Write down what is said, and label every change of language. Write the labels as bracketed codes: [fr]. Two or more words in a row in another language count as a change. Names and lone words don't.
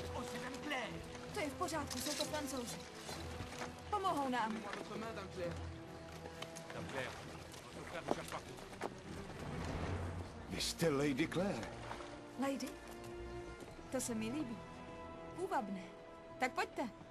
[fr] Oh, c'est Danclair! [cs] To je v pořádku, jsou to Francouzi. Pomohou nám. [fr] Votre main, Danclair. Danclair, votre frère vous cherche partout. [cs] Vy jste Lady Claire. Lady? To se mi líbí. Půvabné. Tak pojďte.